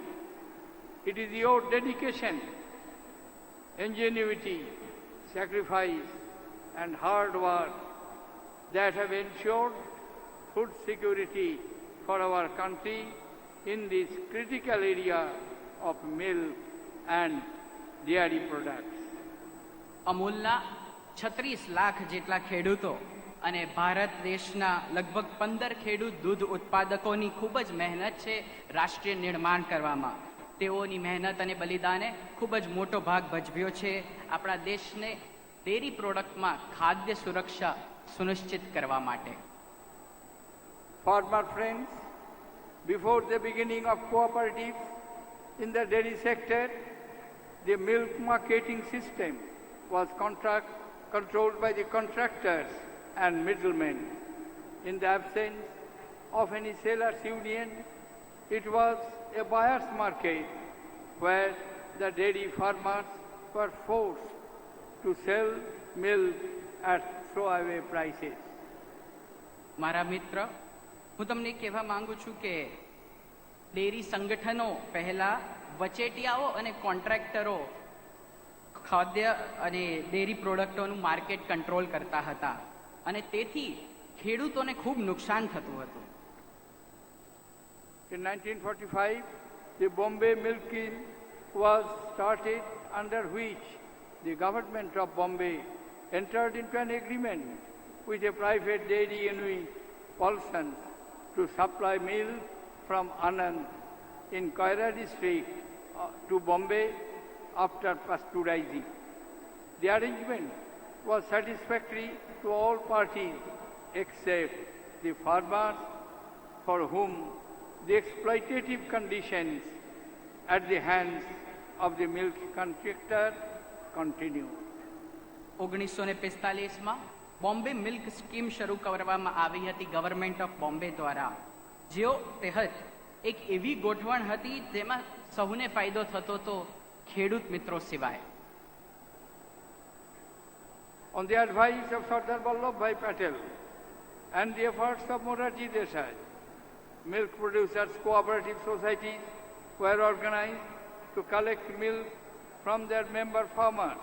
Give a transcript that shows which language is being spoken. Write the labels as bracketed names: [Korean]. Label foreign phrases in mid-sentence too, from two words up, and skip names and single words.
[English] It is your dedication, ingenuity, sacrifice, and hard work that have ensured food security for our country in this critical area of milk and dairy products. [Gujarati] અમૂલના 36 લાખ જેટલા ખેડૂતો અને ભારત દેશના લગભગ 15 ખેડૂત દૂધ ઉત્પાદકોની ખૂબ જ મહેનત છે રાષ્ટ્રીય નિર્માણ કરવામાં. તેઓની મહેનત અને બલિદાને ખૂબ જ મોટો ભાગ ભજવ્યો છે આપણા દેશને [English] dairy productમાં [Gujarati] ખાદ્ય સુરક્ષા સુનિશ્ચિત કરવા માટે. [English] Farmer friends, before the beginning of cooperatives in the dairy sector, the milk marketing system was controlled by the contractors and middlemen. In the absence of any sellers' union, it was a buyer's market where the dairy farmers were forced to sell milk at throwaway prices. [Gujarati] મારા મિત્ર, હું તમને કહેવા માંગુ છું કે ડેરી સંગઠનો પહેલા વચેટિયાઓ અને કોન્ટ્રાક્ટરો ખાદ્ય અને [English] dairy productsનું market control [Gujarati] કરતા હતા અને તેથી ખેડૂતોને ખૂબ નુકસાન થતું હતું. [English] In 1945, the Bombay Milk Scheme was started, under which the government of Bombay entered into an agreement with a private dairy unit, Paulson's, to supply milk from Anand in Koira district to Bombay after pasteurizing. The arrangement was satisfactory to all parties except the farmers, for whom the exploitative conditions at the hands of the milk contractor continued. [Gujarati] 1945માં બોમ્બે મિલ્ક સ્કીમ શરૂ કરવામાં આવી હતી [English] government of Bombay [Gujarati] દ્વારા, જેઓ તહેત એક એવી ગોઠવણ હતી જેમાં સૌને ફાયદો થતો હતો, ખેડૂત મિત્રો સિવાય. [English] On the advice of Sardar Vallabhbhai Patel and the efforts of Morarji Desai, milk producers' cooperative societies were organized to collect milk from their member farmers.